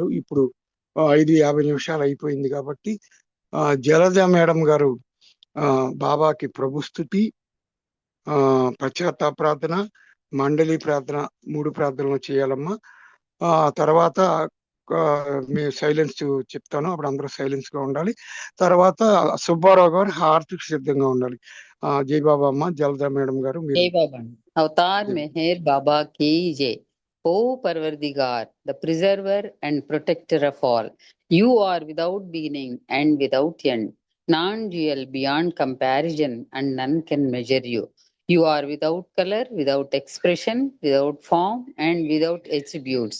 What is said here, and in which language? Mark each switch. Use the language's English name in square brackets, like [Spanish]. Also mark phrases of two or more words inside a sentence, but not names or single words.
[Telugu] ఇప్పుడు 5:50 అయిపోయింది కాబట్టి జలజ మేడం గారు బాబాకి ప్రభుస్తుతి, పశ్చాత్తాప ప్రార్థన, మండలి ప్రార్థన 3 ప్రార్థనలు చేయాలమ్మా. ఆ తర్వాత మేము సైలెన్స్ చెప్తాను, అప్పుడు అందరూ సైలెన్స్ గా ఉండాలి. తర్వాత సుబ్బారావు గారు హారతికి సిద్ధంగా ఉండాలి. జై బాబా అమ్మ. జలజ మేడం గారు మీరు. [Hindi] जय बाबा अवतार मेहर बाबा की जय. [English] O Parvardigar, the preserver and protector of all, you are without beginning and without end, non-dual beyond comparison, and none can measure you. You are without color, without expression, without form, and without attributes.